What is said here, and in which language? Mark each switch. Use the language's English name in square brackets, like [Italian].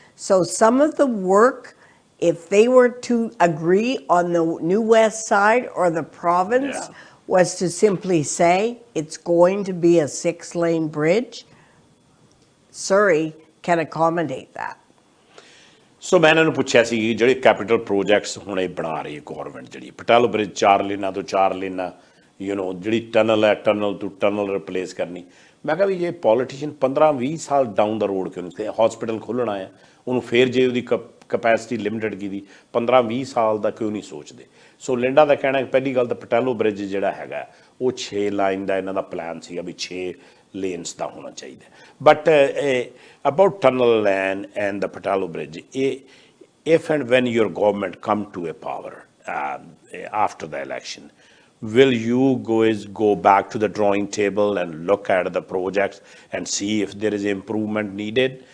[English] So some of the work, if they were to agree on the New West side or the province, was to simply say it's going to be a 6-lane bridge, Surrey can accommodate that. [Punjabi] ਸੋ ਮੈਂ ਇਹਨਾਂ ਨੂੰ ਪੁੱਛਿਆ ਸੀ ਜਿਹੜੇ capital projects ਹੁਣ ਇਹ ਬਣਾ ਰਹੀ ਹੈ ਗੌਰਮੈਂਟ, ਜਿਹੜੀ ਪਟੇਲੋ ਬ੍ਰਿਜ 4 ਲੇਨਾਂ ਤੋਂ 4 ਲੇਨਾਂ, ਜਿਹੜੀ ਟਨਲ ਹੈ, ਟਨਲ ਤੋਂ ਟਨਲ ਰਿਪਲੇਸ ਕਰਨੀ। ਮੈਂ ਕਿਹਾ ਵੀ ਜੇ ਪੋਲੀਟੀਸ਼ੀਅਨ 15-20 ਸਾਲ ਡਾਊਨ ਦਾ ਰੋਡ ਕਿਉਂ ਨਹੀਂ, ਹਸਪੀਟਲ ਖੋਲ੍ਹਣਾ ਆ ਉਹਨੂੰ ਫੇਰ ਜੇ ਉਹਦੀ ਕਪੈਸਿਟੀ ਲਿਮਿਟਡ ਕੀਤੀ 15-20 ਸਾਲ ਦਾ ਕਿਉਂ ਨਹੀਂ ਸੋਚਦੇ। ਸੋ ਲਿੰਡਾ ਦਾ ਕਹਿਣਾ ਪਹਿਲੀ ਗੱਲ ਤਾਂ ਪਟੇਲੋ ਬ੍ਰਿਜ ਜਿਹੜਾ ਹੈਗਾ ਉਹ 6 ਲਾਈਨ ਦਾ ਇਹਨਾਂ ਦਾ ਪਲਾਨ ਸੀਗਾ ਵੀ 6 lanes ਦਾ ਹੋਣਾ ਚਾਹੀਦਾ। [English] But about tunnel and the Patello Bridge, if and when your government come to a power after the election, will you go back to the drawing table and look at the projects and see if there is improvement needed?